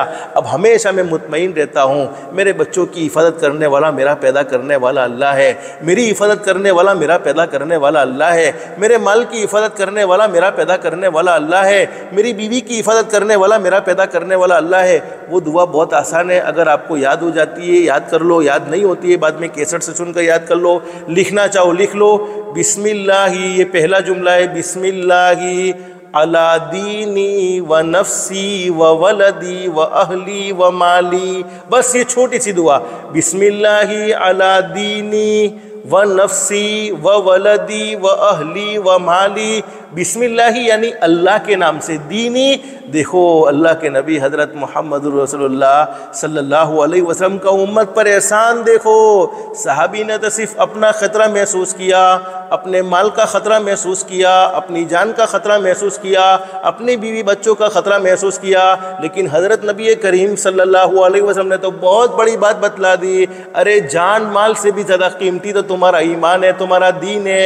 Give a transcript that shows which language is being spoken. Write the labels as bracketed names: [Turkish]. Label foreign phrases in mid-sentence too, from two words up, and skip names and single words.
[Urdu] اب ہمیشہ میں مطمئن رہتا ہوں، میرے بچوں کی حفاظت کرنے والا میرا پیدا کرنے والا اللہ ہے، میری حفاظت کرنے والا میرا پیدا کرنے والا اللہ ہے، میرے مال کی حفاظت کرنے والا میرا پیدا کرنے والا اللہ ہے، میری بیوی کی حفاظت کرنے والا میرا پیدا کرنے والا اللہ ہے۔ وہ دعا بہت آسان ہے، اگر آپ کو یاد ہو جاتی ہے یاد کر لو، یاد نہیں ہوتی ہے بعد میں کیسٹ سے سن کر یاد کر لو، لکھنا چاہو لکھ لو۔ [Arabic] بسم اللہ، [Urdu] یہ پہلا جملہ ہے، [Arabic] بسم اللہ علی دینی و نفسی و ولدی و اہلی و مالی، [Urdu] بس یہ چھوٹی سی دعا، [Arabic] بسم اللہ علی دینی و نفسی و ولدی و اہلی و مالی بسم اللہ [Urdu] یعنی اللہ کے نام سے، دینی دیکھو اللہ کے نبی حضرت محمد رسول اللہ [Arabic] صلی اللہ علیہ وسلم [Urdu] کا امت پر احسان دیکھو۔ صحابی نے تو صرف اپنا خطرہ محسوس کیا، اپنے مال کا خطرہ محسوس کیا، اپنی جان کا خطرہ محسوس کیا، اپنی بیوی بچوں کا خطرہ محسوس کیا، لیکن حضرت نبی کریم [Arabic] صلی اللہ علیہ وسلم [Urdu] نے تو بہت بڑی بات بتلا دی، ارے جان مال سے بھی زیادہ قیمتی تو تمہارا ایمان ہے، تمہارا دین ہے۔